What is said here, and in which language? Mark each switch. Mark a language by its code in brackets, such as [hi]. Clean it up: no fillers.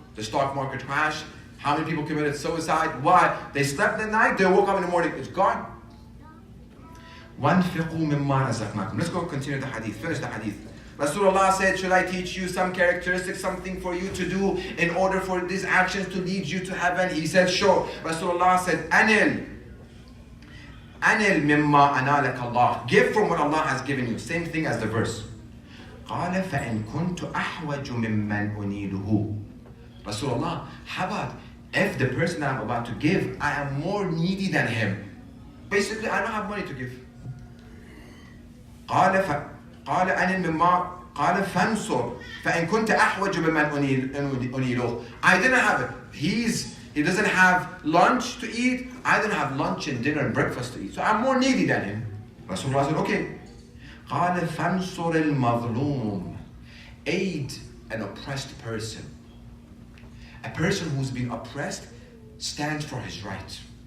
[en] The stock market crashed. How many people committed suicide? Why? They slept at night, they woke up in the morning, it's gone. [ar] وَانْفِقُوا مِمَّا رَزَقْنَاكُمْ. [en] Let's go continue the hadith, finish the hadith. Rasulullah said, should I teach you some characteristics, something for you to do in order for these actions to lead you to heaven? He said, sure. Rasulullah said, [ar] أَنِلْ مِمَّا أَنَالَكَ اللَّهُ. [en] Give from what Allah has given you. Same thing as the verse. [ar] قَالَ فَإِنْ كُنْتُ أَحْوَجُ مِمَّنْ أُنِيلُهُ. [en] Rasulullah, how about if the person I'm about to give, I am more needy than him? Basically, I don't have money to give. [ar] قال أنا مما قال فانصر فإن كنت أحوج بمن أنيله. [en] I didn't have it. He doesn't have lunch to eat. I didn't have lunch and dinner and breakfast to eat. So I'm more needy than him. Rasulullah said, okay. [ar] قال فانصر المظلوم. [en] Aid an oppressed person. A person who's been oppressed stands for his right.